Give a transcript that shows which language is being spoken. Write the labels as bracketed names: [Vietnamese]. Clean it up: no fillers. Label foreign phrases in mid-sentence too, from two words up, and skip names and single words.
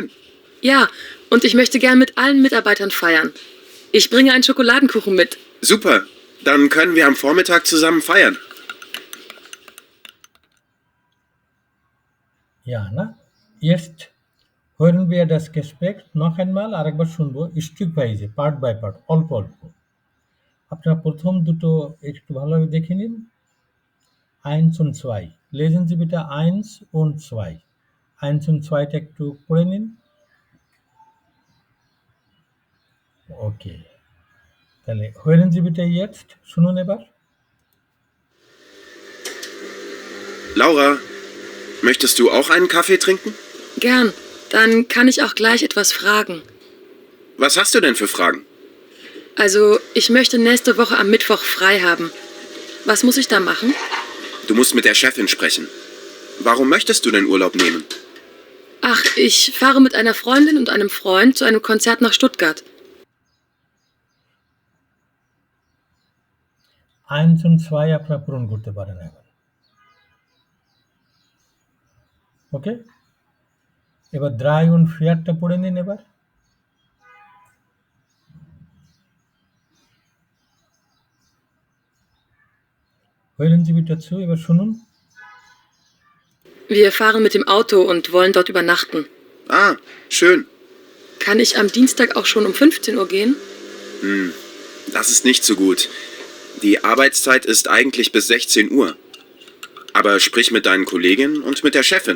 [German] Ja, und ich möchte gern mit allen Mitarbeitern feiern. Ich bringe einen Schokoladenkuchen mit. Super. Dann können wir am Vormittag zusammen feiern. Ja, না? Jetzt hören wir das Gespräch noch einmal, [Bangla] আরেকবার শুনবো stückweise, [English] part by part, [Bangla] অল্প অল্প। আপনারা প্রথম দুটো একটু ভালোভাবে দেখে নিন। [German] 1 und 2. Lesen Sie bitte 1 und 2. [Bangla] 1 und 2টা একটু পড়ে নিন। ওকে, তাহলে [German] hören Sie bitte jetzt, [Bangla] শুনুন এবার। [German] Laura, möchtest du auch einen Kaffee trinken? Gern. Dann kann ich auch gleich etwas fragen. Was hast du denn für Fragen? Also, ich möchte nächste Woche am Mittwoch frei haben. Was muss ich da machen? Du musst mit der Chefin sprechen. Warum möchtest du denn Urlaub nehmen? Ach, ich fahre mit einer Freundin und einem Freund zu einem Konzert nach Stuttgart. [Bangla] 1 und 2 আপনারা পূরণ করতে পারেন এখন। ওকে, এবার 3 und 4টা পড়ে নিন এবার। [German] hören Sie bitte zu, [Bangla] এবার শুনুন। [German] Wir fahren mit dem Auto und wollen dort übernachten. Ah, schön. Kann ich am Dienstag auch schon um 15 Uhr gehen? Das ist nicht so gut. Die Arbeitszeit ist eigentlich bis 16 Uhr. Aber sprich mit deinen Kolleginnen und mit der Chefin.